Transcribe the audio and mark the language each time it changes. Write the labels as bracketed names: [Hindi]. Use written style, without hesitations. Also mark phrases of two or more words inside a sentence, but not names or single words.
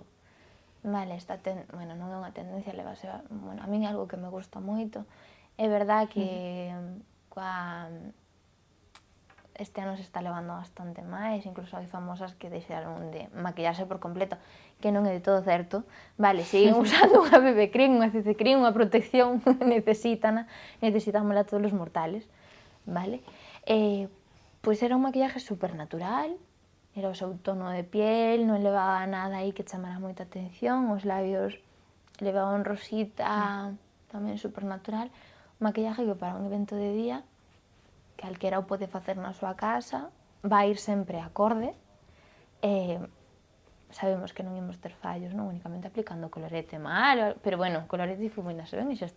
[Galician] Vale, bueno, non é unha tendencia, levase, bueno, a min é algo que me gusta moito. É verdad que este ano se está levando bastante máis, incluso hai famosas que deixaron de maquillarse por completo, que non é de todo certo. Vale, siguen usando unha BB cream, unha CC cream, unha protección, necesitámola todos os mortales, vale? Pois era un maquillaje super natural, era o seu tono de piel, non levaba nada aí que chamara moita atención, os labios levaban rosita, tamén super natural, un maquillaje que para un evento de día, calquera o pode facer na súa casa, vai ir sempre acorde, sabemos que non imos ter fallos, non únicamente aplicando colorete malo, pero bueno, colorete difumínase ben e xa está.